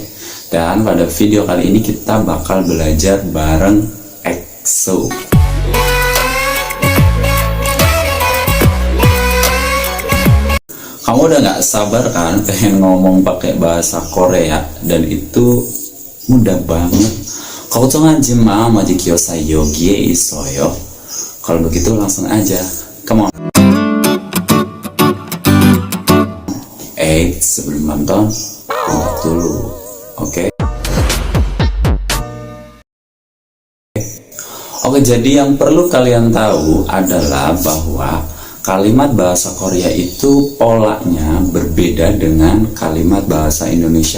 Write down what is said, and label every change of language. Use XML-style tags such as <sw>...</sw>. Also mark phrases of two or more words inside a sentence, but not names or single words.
<id>Dan pada video kali ini kita bakal belajar bareng EXO. Kamu udah gak sabar kan pengen ngomong pakai bahasa Korea, dan itu mudah banget.</id> <ko>걱정하지 마, 마지 기요사 여기에 있어요.</ko> <id>Kalau begitu langsung aja,</id> <en>come on.</en> <id>Sebelum nonton, tunggu dulu, oke? Oke, jadi yang perlu kalian tahu adalah bahwa kalimat bahasa Korea itu polanya berbeda dengan kalimat bahasa Indonesia.</id>